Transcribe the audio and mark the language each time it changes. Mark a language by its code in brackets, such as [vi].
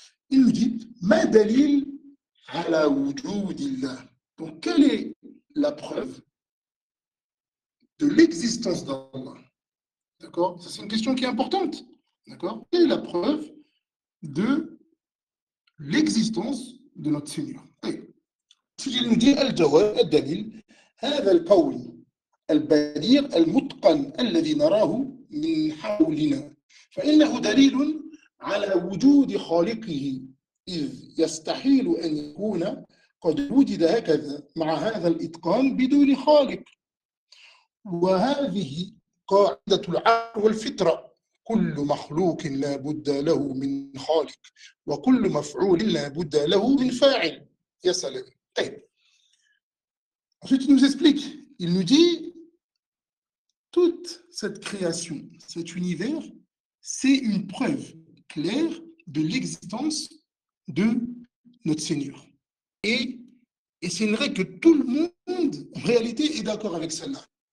[ar] Il nous dit Ma dalil ala wujudillah. [fr] Donc, quelle est la preuve de l'existence d'Allah? D'accord? Ça, c'est une question qui est importante. D'accord? Quelle est la preuve de l'existence de notre Seigneur? Il nous dit [ar] Al-Jawab, Al-Dalil, هذا القول البديع المتقن الذي نراه من حولنا فإنه دليل على وجود خالقه إذ يستحيل أن يكون قد وجد هكذا مع هذا الإتقان بدون خالق وهذه قاعدة العقل والفطرة كل مخلوق لا بد له من خالق وكل مفعول لا بد له من فاعل. يا سلام. طيب. [fr] Ensuite, il nous explique, il nous dit toute cette création, cet univers, c'est une preuve claire de l'existence de notre Seigneur. Et c'est une règle que tout le monde, en réalité, est d'accord avec celle-là.